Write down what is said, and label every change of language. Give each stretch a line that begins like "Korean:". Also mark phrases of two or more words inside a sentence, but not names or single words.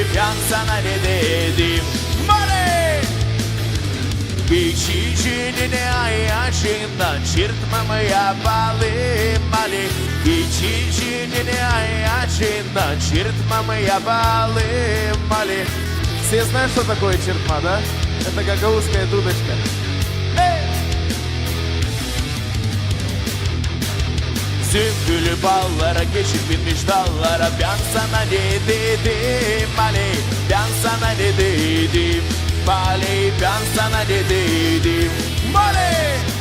Gagauz: Ben sana ne dedim Ali. Geçicinin ayağından çırpmamı yapalım Ali. Geçicinin ayağından çırpmamı yapalım Ali.
Russian: Все знают, что такое чертма, да? Это гагаузская дудочка.
Gagauz: Sümbülü ballara geçip binmiş dallara. Ben sana ne dedim Ali. Ben sana ne dedim Ali. Ben sana ne dedim Ali.